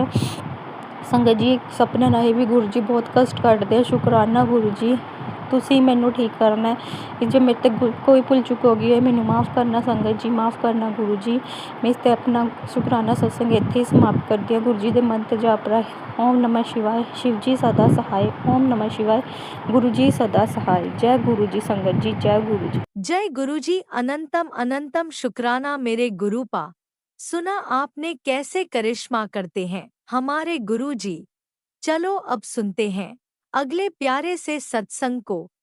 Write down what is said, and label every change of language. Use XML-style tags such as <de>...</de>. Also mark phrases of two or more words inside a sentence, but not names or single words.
<pa>ਸੰਗਤ ਜੀ ਸੁਪਨੇ ਰਾਹੀਂ ਵੀ ਗੁਰੂ ਜੀ ਬਹੁਤ ਕਸ਼ਟ ਕੱਢਦੇ ਆ। ਸ਼ੁਕਰਾਨਾ ਗੁਰੂ ਜੀ, ਤੁਸੀਂ ਮੈਨੂੰ ਠੀਕ ਕਰਨਾ ਹੈ। ਜੇ ਮੇਰੇ ਤੋਂ ਕੋਈ ਭੁੱਲ ਚੁੱਕ ਹੋ ਗਈ ਹੈ ਮੈਨੂੰ ਮਾफ़ ਕਰਨਾ ਸੰਗਤ ਜੀ, ਮਾफ़ ਕਰਨਾ ਗੁਰੂ ਜੀ। ਮੈਂ ਇਸ 'ਤੇ ਆਪਣਾ ਸ਼ੁਕਰਾਨਾ ਸਤਸੰਗ ਇੱਥੇ ਹੀ ਸਮਾਪਤ ਕਰਦੀ ਹਾਂ। ਗੁਰੂ ਜੀ ਦੇ ਮੰਤਰ ਜਾਪ ਰਾਹੀਂ</pa> <hi>ਓਮ ਨਮः शिवाय, शिव जी सदा सहाय। ओम नमः शिवाय, गुरु जी सदा सहाय। जय गुरु जी संगत जी, जय गुरु जी। जय गुरु जी। अनंतम अनंतम शुक्राना मेरे गुरु पा। सुना आपने कैसे करिश्मा करते हैं हमारे गुरु जी। चलो अब सुनते हैं अगले प्यारे से सत्संग को।</hi>